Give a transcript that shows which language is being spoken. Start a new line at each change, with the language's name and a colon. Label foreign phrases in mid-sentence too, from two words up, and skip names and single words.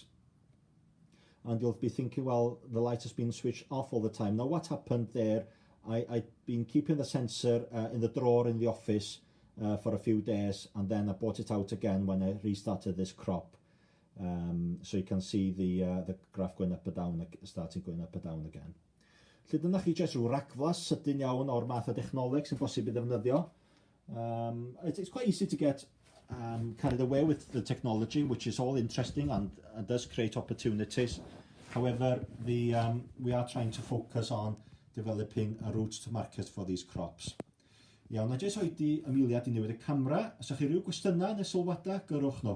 English: And you'll be thinking, well, the light has been switched off all the time. Now, what happened there, I'd been keeping the sensor in the drawer in the office for a few days, and then I brought it out again when I restarted this crop. So you can see the graph going up and down, starting going up and down again.
Welsh: Felly dyna chi jyst rhyw ragflas sydyn iawn o'r math o dechnoleg sy'n bosib i ddefnyddio.
English: It's quite easy to get carried away with the technology, which is all interesting and does create opportunities. However, we are trying to focus on developing a route to market for these crops.
Welsh: Iawn, a jyst oedi ymwiliad i newid y camera. Os ydych chi rhyw gwestiynau neu sylwadau, gyrwch nhw.